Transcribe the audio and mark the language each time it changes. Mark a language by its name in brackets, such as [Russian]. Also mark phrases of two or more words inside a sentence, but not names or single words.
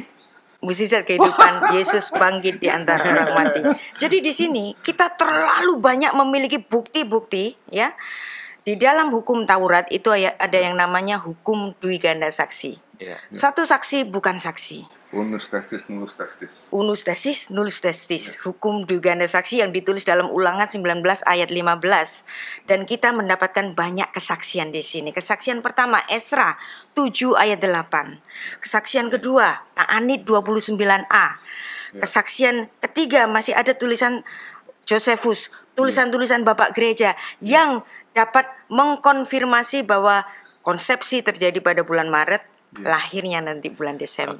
[Indonesian] Mujizat kehidupan, Yesus bangkit di antara orang mati. Jadi di sini kita terlalu banyak memiliki bukti-bukti ya. Di dalam hukum Taurat itu ada yang namanya hukum dui ganda saksi. Iya. Satu saksi bukan saksi. [Latin] unus testis nullus testis. Unus testis, nullus testis. [Indonesian] Hukum dui ganda saksi yang ditulis dalam Ulangan 19 ayat 15. Dan kita mendapatkan banyak kesaksian di sini. Kesaksian pertama Esra 7 ayat 8. Kesaksian kedua Ta'anit 29a. Kesaksian ketiga masih ada tulisan Josephus, tulisan-tulisan Bapak Gereja yang dapat mengkonfirmasi bahwa konsepsi terjadi pada bulan Maret, lahirnya nanti bulan Desember.